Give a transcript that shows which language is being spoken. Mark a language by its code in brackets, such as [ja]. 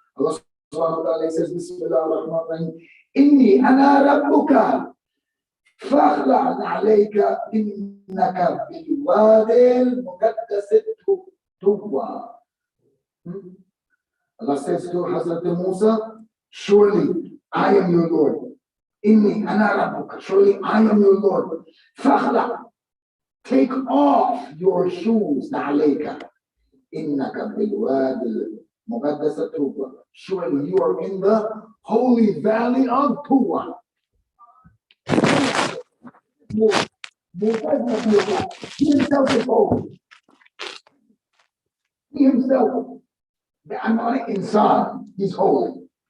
[en] Allah subhanahu wa ta'ala says, [ar] Bismillah ar-Rahman ar-Rahim, Inni ana rabbuka, فاخلع عليك إنك بالوادي المقدس طوى. [en] Allah says to Hazrat Musa, surely I am your Lord. [ar] Inni ana rabbuka, [en] surely I am your Lord. [ar] فاخلع, [en] take off your shoes. [ar] عليك إنك بالوادي المقدس طوى. [en] Surely you are in the holy valley of Tuwa. He himself is holy. He himself, I'm not an insan, he's holy.